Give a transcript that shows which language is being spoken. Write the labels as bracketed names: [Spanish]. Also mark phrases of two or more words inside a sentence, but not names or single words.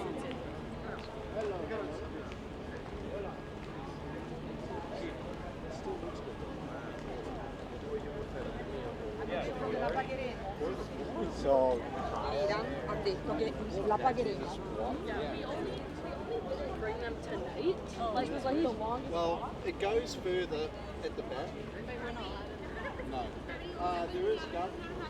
[English] So, [Italian] Han detto che la pagheremo. [English] Bring them tonight? Like, it was like the longest. well, it goes further at the back. No. There is garden.